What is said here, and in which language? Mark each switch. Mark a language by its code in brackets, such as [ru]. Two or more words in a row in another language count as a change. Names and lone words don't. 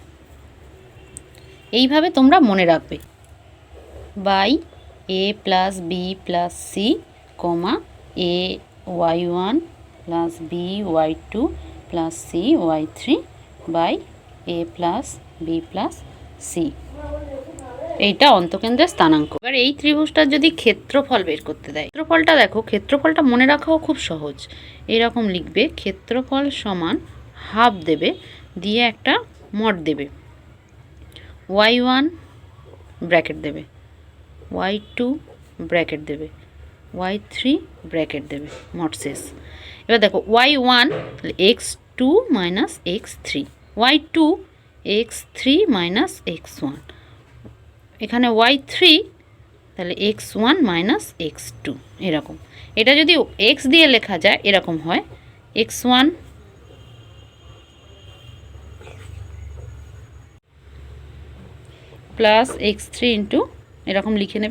[bn] এইভাবে তোমরা মনে রাখবে, বাই a + b + c, a y1 + b y2 + c y3/a + b + c। এইটা অন্তকেন্দ্রের স্থানাঙ্ক। এবার এই ত্রিভুজটার যদি ক্ষেত্রফল বের করতে দেয়, ক্ষেত্রফলটা দেখো, ক্ষেত্রফলটা মনে রাখাও খুব সহজ। এরকম লিখবে, ক্ষেত্রফল সমান হাফ দেবে, দিয়ে একটা মড দেবে, y1 ব্র্যাকেট দেবে, y2 ব্র্যাকেট দেবে, y3 ব্র্যাকেট দেবে, মড শেষ। এবার দেখো, y1 x2 - x3, y2 x3 - x1, এখানে y3 তাহলে x1 - x2, এরকম। এটা যদি x দিয়ে লেখা যায় এরকম হয়, x1 প্লাস x3 ইন্টু, এরকম লিখে নেবে।